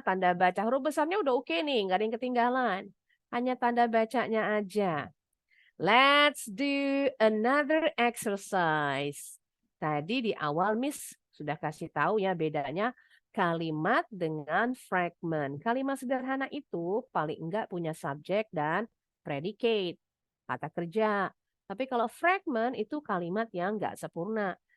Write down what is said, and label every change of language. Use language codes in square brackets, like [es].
[id] Tanda baca huruf besarnya udah oke nih, nggak ada yang ketinggalan. Hanya tanda bacanya aja. [en] Let's do another exercise. [id] Tadi di awal Miss sudah kasih tahu ya bedanya kalimat dengan fragment. Kalimat sederhana itu paling enggak punya subjek dan predicate, kata kerja. Tapi kalau fragment itu kalimat yang enggak sempurna.